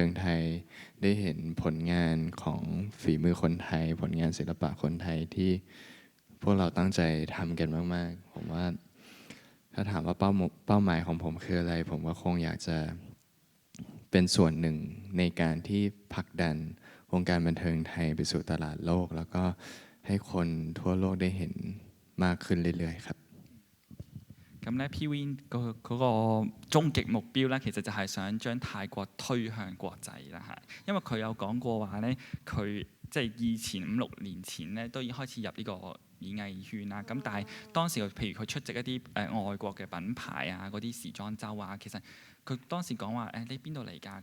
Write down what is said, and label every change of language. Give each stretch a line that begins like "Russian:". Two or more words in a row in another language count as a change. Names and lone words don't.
Thai: งไทยได้เห็นผลงานของฝีมือคนไทยผลงานศิลปะคนไทยที่พวกเราตั้งใจทำกันมากๆผมว่าถ้าถามว่าเป้าหมายของผมคืออะไรผมก็คงอยากจะเป็นส่วนหนึ่งในการที่ผลักดันวงการบันเทิงไทยไปสู่ตลาดโลกแล้วก็ให้คนทั่วโลกได้เห็นมากขึ้นเรื่อยๆครับ
Cantonese: 咁咧 Pwin 嗰個終極目標咧，其實就係想將泰國推向國際啦嚇。因為佢有講過話咧，佢即係以前5、6年前咧都已經開始入呢個演藝圈啦。咁但係當時譬如佢出席一啲外國嘅品牌啊，嗰啲時裝周啊，其實佢當時講話你邊度嚟㗎？